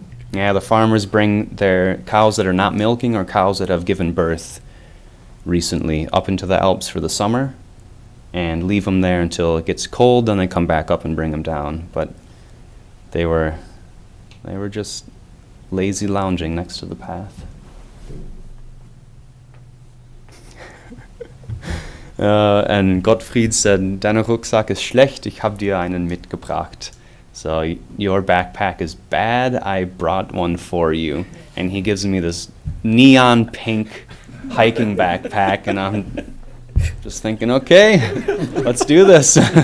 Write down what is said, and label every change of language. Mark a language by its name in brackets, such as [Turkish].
[English] Yeah, the farmers bring their cows that are not milking or cows that have given birth recently up into the Alps for the summer and leave them there until it gets cold, then they come back up and bring them down. But they were just lazy lounging next to the path. And Gottfried said, [German] "Dein Rucksack ist schlecht, ich habe dir einen mitgebracht." [English] So, your backpack is bad, I brought one for you. And he gives me this neon pink hiking backpack, and I'm just thinking, okay, let's do this.